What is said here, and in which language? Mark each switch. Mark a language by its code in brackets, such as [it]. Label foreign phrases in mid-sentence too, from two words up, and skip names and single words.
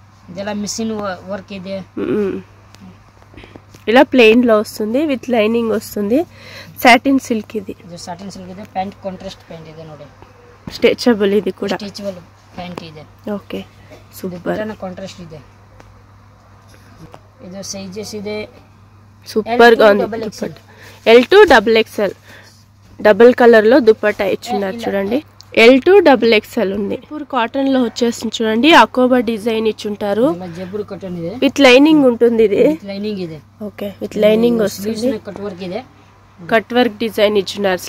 [te] ఇలా ప్లెయిన్ లో వస్తుంది. [en] with lining [te] వస్తుంది. [en] satin silk. [te] ఇది స్ట్రెచబుల్. ఇది కూడా [en] okay super [kn] కాంట్రాస్ట్ ಇದೆ. ಇದು ಸೈಜಸ್ ಇದೆ. [te] సూపర్ గా ఉంది. L2XXL [en] double colour [te] లో దుపట్టా ఇచ్చున్నారు చూడండి. L2XXL ఉంది. [en] pure cotton [te] లో వచ్చేస్తుంది చూడండి. అకోబా డిజైన్ ఇచ్చుంటారు. [en] with lining [te] ఉంటుంది. ఇది [en] okay with lining [te] వస్తుంది. [en] cut work design [te] ఇచ్చున్నారు.